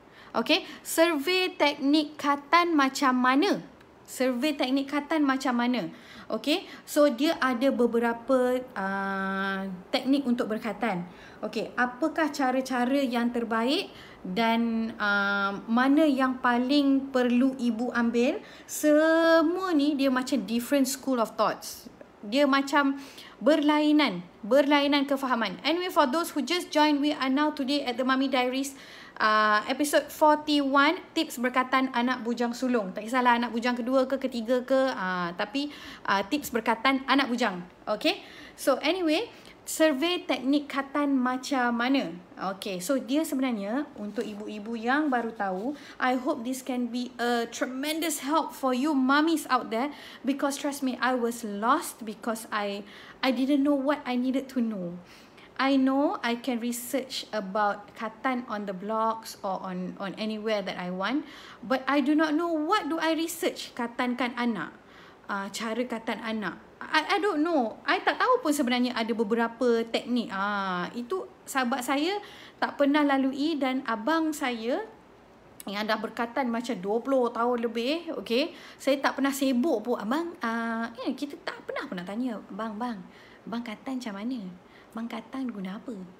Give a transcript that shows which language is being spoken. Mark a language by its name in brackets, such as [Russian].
[Malay] Okay, survey teknik khatan macam mana? Survey teknik khatan macam mana? Okay, so dia ada beberapa teknik untuk berkhatan. Okay, apakah cara-cara yang terbaik dan mana yang paling perlu ibu ambil? Semua ni dia macam [English] different school of thoughts. [Malay] Dia macam berlainan kefahaman. [English] Anyway, for those who just joined, we are now today at the Mami Diaries episode 41, [Malay] tips berkhatan anak bujang sulung. Tak kisahlah anak bujang kedua ke ketiga ke, tapi tips berkhatan anak bujang. Okay, so anyway, survey teknik katan macam mana. Okay, so dia sebenarnya untuk ibu-ibu yang baru tahu, [English] I hope this can be a tremendous help for you mummies out there, because trust me, I was lost because I didn't know what I needed to know. I know I can research about katan on the blogs or on anywhere that I want, but I do not know what do I research [Malay] katankan anak. Cara katan anak. [English] I don't know. [Malay] I tak tahu pun sebenarnya ada beberapa teknik. Itu sahabat saya tak pernah lalui, dan abang saya yang dah berkatan macam 20 tahun lebih, okay, saya tak pernah sibuk pun. Abang, kita tak pernah pun nak tanya, bang katan macam mana? Bang katan guna apa?